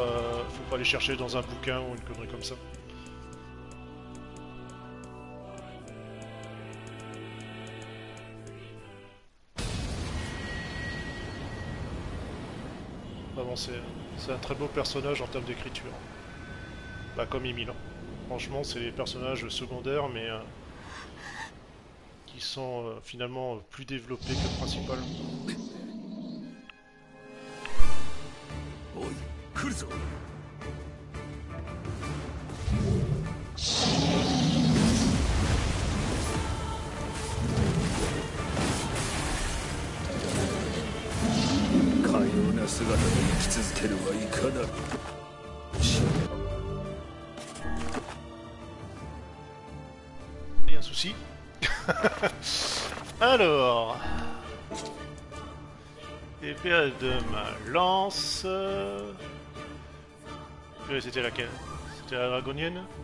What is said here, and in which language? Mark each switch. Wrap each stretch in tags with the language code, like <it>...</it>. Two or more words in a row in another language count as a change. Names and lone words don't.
<fr>faut pas aller chercher dans un bouquin ou une connerie comme ça. Vraiment, c'est un très beau personnage en termes d'écriture. Bah, comme Emile. Franchement, c'est les personnages secondaires, mais qui sont finalement plus développés que le principal.</fr> <ja>おい来るぞかような姿で生き続けるはいかなる</ja> <fr>Il y a un souci. Alors... Épée de ma lance... C'était laquelle? C'était la dragonienne?</fr>